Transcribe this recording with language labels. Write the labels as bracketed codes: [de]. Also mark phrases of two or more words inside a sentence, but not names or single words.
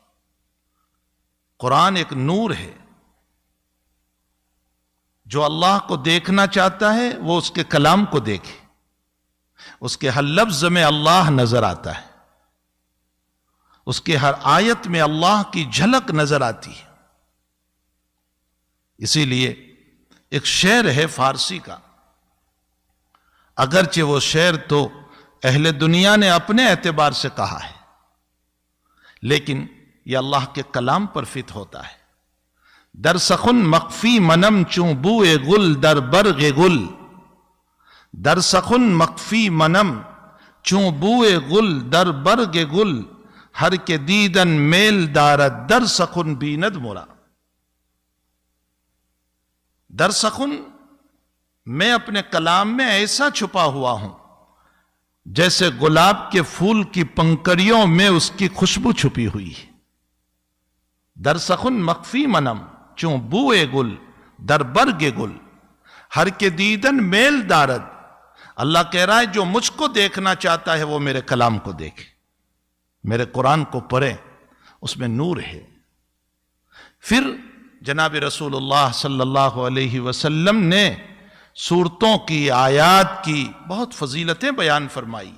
[ur] قرآن ایک نور ہے، جو اللہ کو دیکھنا چاہتا ہے وہ اس کے کلام کو دیکھے، اس کے ہر لفظ میں اللہ نظر آتا ہے، اس کے ہر آیت میں اللہ کی جھلک نظر آتی ہے۔ اسی لیے ایک شعر ہے فارسی کا، اگرچہ وہ شعر تو اہل دنیا نے اپنے اعتبار سے کہا ہے، لیکن یہ اللہ کے کلام پر فٹ ہوتا ہے۔ [fa] در سخن مخفی منم چوں بوئے گل در برگ گل، در سخن مخفی منم چوں بوئے گل در برگ گل، ہر کے دیدن میل دارد در سخن بیند مرا۔ در سخن، [ur] میں اپنے کلام میں ایسا چھپا ہوا ہوں جیسے گلاب کے پھول کی پنکڑیوں میں اس کی خوشبو چھپی ہوئی ہے۔ [fa] در سخن مخفی منم چوں بوئے گل در برگ گل، ہر کے دیدن میل دارد۔ [ur] اللہ کہہ رہا ہے جو مجھ کو دیکھنا چاہتا ہے وہ میرے کلام کو دیکھے، میرے قرآن کو پڑھے، اس میں نور ہے۔ پھر جناب رسول اللہ [ar] صلی اللہ علیہ وسلم [ur] نے سورتوں کی، آیات کی بہت فضیلتیں بیان فرمائی۔